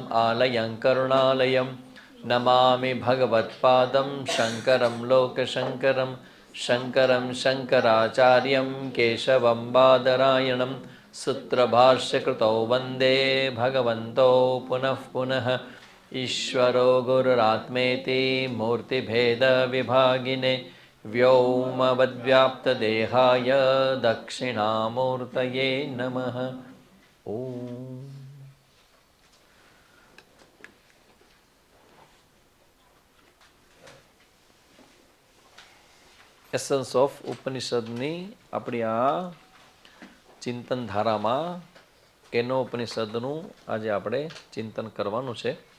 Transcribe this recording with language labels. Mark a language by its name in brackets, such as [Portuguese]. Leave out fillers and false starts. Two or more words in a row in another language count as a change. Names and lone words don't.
[Sanskrit] आलयं करुणालयं नमामि भगवत्पादं शङ्करं लोकशङ्करं शङ्करं शङ्कराचार्यं केशवं बादरायणं सूत्रभाष्यकृतौ वन्दे भगवन्तौ पुनः पुनः ईश्वरो गुरुरात्मेति मूर्तिभेदविभागिने व्योमवद्व्याप्तदेहाय दक्षिणामूर्तये नमः। [Gujarati] ओम [English] essence of [Gujarati] ઉપનિષદની આપણી આ ચિંતન ધારામાં કેનો ઉપનિષદનું આજે આપણે ચિંતન કરવાનું છે,